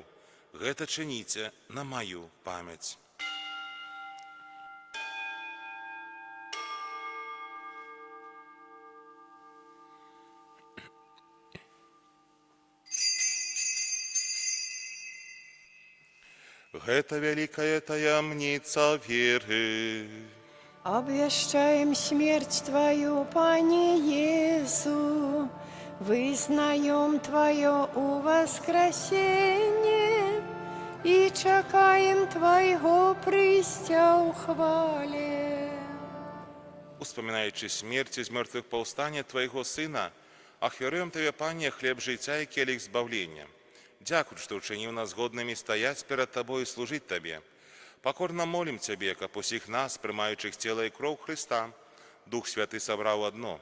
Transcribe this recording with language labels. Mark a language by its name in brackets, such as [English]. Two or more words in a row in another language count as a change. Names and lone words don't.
[Belarusian] Гэта чыніце на маю памяць». Гэта вялікая таямніца веры. Обвещаем смерть Твою, Пане Иису, вызнаем Твое воскресение и чекаем Твоего прыцця ў хвале. Успамінаючы смерць з мёртвых паўстання Твайго Сына, ахвяруем Табе, Пане, хлеб жыцця і келіх збаўлення. Дзякуй, што ўчыніў нас годнымі стаяць перад Табой і служыць Табе. Пакорна молім Цябе, каб усіх нас, прымаючых цела і кроў Хрыста, Дух Святы сабраў адно.